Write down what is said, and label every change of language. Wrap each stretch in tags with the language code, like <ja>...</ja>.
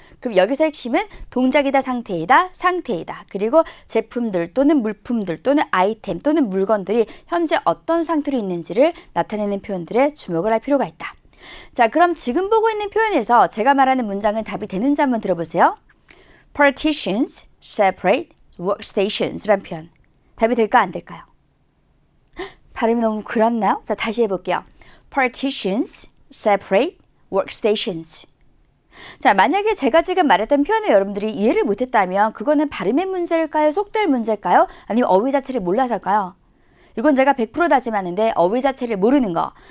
<ko>그럼 여기서 핵심은 동작이다, 상태이다, 상태이다. 그리고 제품들 또는 물품들 또는 아이템 또는 물건들이 현재 어떤 상태로 있는지를 나타내는 표현들에 주목을 할 필요가 있다. 자, 그럼 지금 보고 있는 표현에서 제가 말하는 문장은 답이 되는지 한번 들어보세요.</ko> <en>Partitions, separate, workstations 라는 표현.</en> <ko>답이 될까 안 될까요? 발음이 너무 그렇나요? 자, 다시 해볼게요.</ko> <en>Partitions, separate, workstations.</en> <ko>자, 만약에 제가 지금 말했던 표현을 여러분들이 이해를 못했다면 그거는 발음의 문제일까요? 속도의 문제일까요? 아니면 어휘 자체를 몰라서일까요? 이건 제가 100% 다짐하는데 어휘 자체를 모르는 거.</ko>